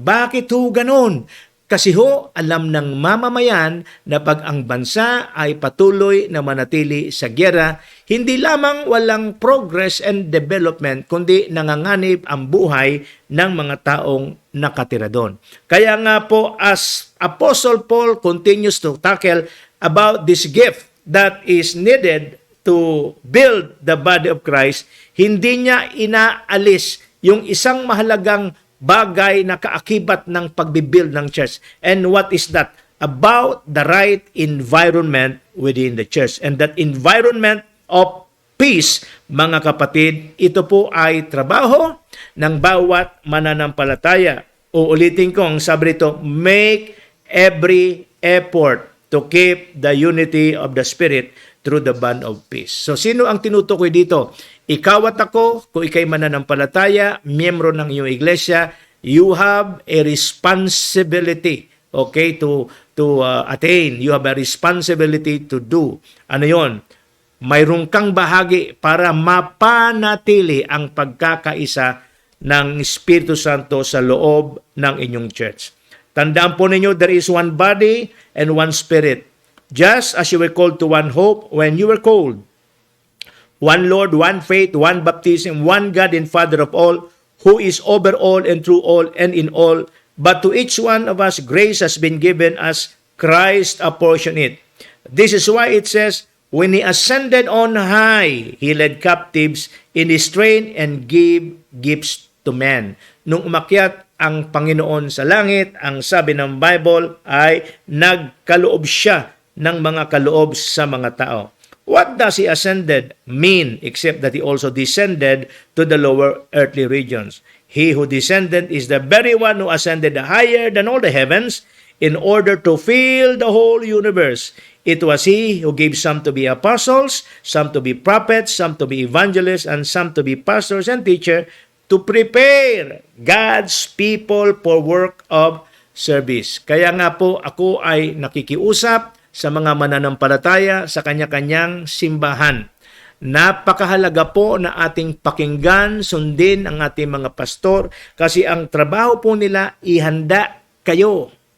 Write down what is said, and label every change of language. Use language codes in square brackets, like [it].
[tl] Bakit ho ganun? Kasi ho, alam ng mamamayan na pag ang bansa ay patuloy na manatili sa gyera, hindi lamang walang progress and development, kundi nanganganib ang buhay ng mga taong nakatira doon. Kaya nga po, [en] as Apostle Paul continues to tackle about this gift that is needed to build the body of Christ, [tl] hindi niya inaalis yung isang mahalagang bagay na kaakibat ng pagbibuild ng church. [en] And what is that? About the right environment within the church. And that environment of peace, [tl] mga kapatid, ito po ay trabaho ng bawat mananampalataya. Uulitin ko, ang sabi rito, [en] make every effort to keep the unity of the Spirit through the bond of peace. [tl] So, sino ang tinutukoy dito? Ikaw at ako, kung ikay mananampalataya, miyembro ng iyong iglesia, [en] you have a responsibility, okay, to attain. You have a responsibility to do. [tl] Ano yon? Mayroon kang bahagi para mapanatili ang pagkakaisa ng Espiritu Santo sa loob ng inyong church. Tandaan po ninyo, [en] there is one body and one spirit. Just as you were called to one hope when you were called. One Lord, one faith, one baptism, one God and Father of all, who is over all and through all and in all. But to each one of us, grace has been given as Christ apportioned it. This is why it says, when He ascended on high, He led captives in His train and gave gifts to men. [tl] Nung umakyat ang Panginoon sa langit, ang sabi ng Bible ay nagkaloob siya ng mga kaloob sa mga tao. [en] What does He ascended mean except that He also descended to the lower earthly regions? He who descended is the very one who ascended higher than all the heavens in order to fill the whole universe. It was He who gave some to be apostles, some to be prophets, some to be evangelists, and some to be pastors and teachers to prepare God's people for work of service. [tl] Kaya nga po ako ay nakikiusap sa mga mananampalataya sa kanya-kanyang simbahan. Napakahalaga po na ating pakinggan, sundin ang ating mga pastor kasi ang trabaho po nila ihanda kayo.